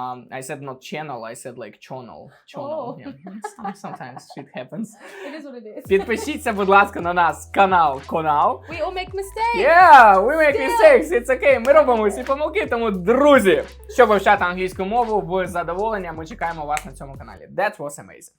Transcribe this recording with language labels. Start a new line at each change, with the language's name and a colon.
English: I said not channel, I said like channel. Oh. Yeah. Sometimes shit happens. It is what it is.
Ukrainian: Підпишіться, будь ласка, на нас канал.
English: We all make mistakes. Yeah, we make mistakes, it's okay.
Ukrainian: Ми робимо всі помилки, тому, друзі, щоб вивчати англійську мову в задоволення, ми чекаємо вас на цьому каналі.
English: That was amazing.